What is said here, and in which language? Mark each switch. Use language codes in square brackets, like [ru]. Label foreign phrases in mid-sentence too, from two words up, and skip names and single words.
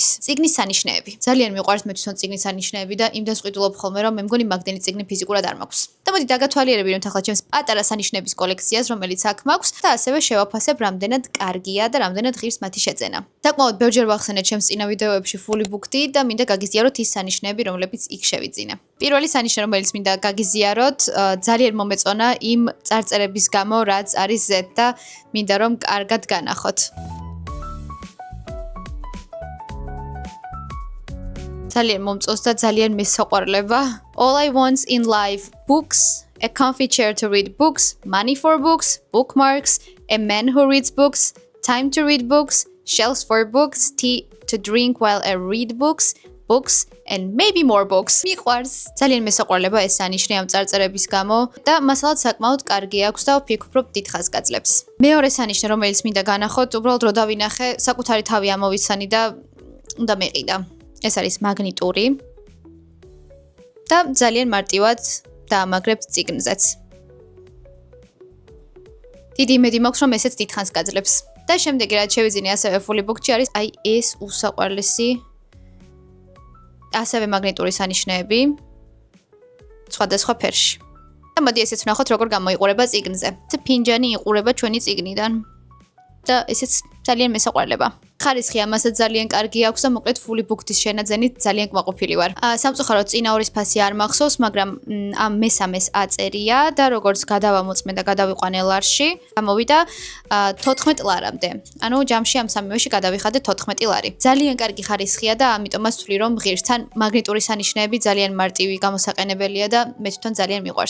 [ka] წიგნის სანიშნეები. ძალიან მიყვარს მე თვითონ წიგნის სანიშნეები და იმდენს ვყიდულობ ხოლმე, რომ მე მგონი მაგდენი წიგნი ფიზიკურად არ მაქვს. და მოდი დაგათვალიერებინოთ ახლა ჩემს პატარა სანიშნეების კოლექციას, რომელიც აქ მაქვს და ასევე შევაფასებ, რამდენად კარგია და რამდენად ღირს მათი შეძენა. საკმაოდ ბევრჯერ ვახსენე ჩემს წინა ვიდეოებში fully booked და მინდა გაგიზიაროთ ის სანიშნეები, რომლებიც იქ შევიძინე. პირველი სანიშნე, რომელიც მინდა გაგიზიაროთ, ძალიან მომეწონა იმ წარწერების გამო, რაც არის Z და მინდა რომ კარგად განახოთ. ძალიან მომწონს და ძალიან მესაყვარლება. [en] All I want in life: books, a comfy chair to read books, money for books, bookmarks, a man who reads books, time to read books, shelves for books, tea to drink while I read books, books and maybe more books. [ka] მიყვარს. ძალიან მესაყვარლება ეს სანიშნე ამ წარწერების გამო და მასალად საკმაოდ კარგი აქვს და ვფიქრობ დიდხანს გაძლებს. მეორე სანიშნე, რომელიც მინდა განახოთ, უბრალოდ რო დავინახე, საკუთარი თავი ამოვიცანი და უნდა მეყიდა. ეს არის მაგნიტური და ძალიან მარტივად დაამაგრებთ წიგნზეც. დიდი იმედი მაქვს, რომ ესეც დიდხანს გაძლებს. და შემდეგი რაც შევიძინე ასევე fully booked-ში არის აი ეს უსაყვარლესი ასევე მაგნიტური სანიშნეები სხვადასხვა ფერში. და მოდი ესეც ვნახოთ, როგორ გამოიყურება წიგნზე. ფინჯანი იყურება ჩვენი წიგნიდან და ესეც ძალიან მესაყვარლება. ხარისხი ამასაც ძალიან კარგი აქვს და მოკლედ fully booked-ის შენაძენით ძალიან კმაყოფილი ვარ. სამწუხაროდ წინა ორის ფასი არ მახსოვს, მაგრამ ამ მესამეს აწერია და როგორც გადავამოწმე და გადავიყვანე ლარში, გამოვიდა 14 ლარამდე. ანუ ჯამში ამ სამივეში გადავიხადე 14 ლარი. ძალიან კარგი ხარისხია და ამიტომაც ვთვლი, რომ ღირსთან მაგნიტური სანიშნეები ძალიან მარტივი გამოსაყენებელია და მე თვითონ ძალიან მიყვარს.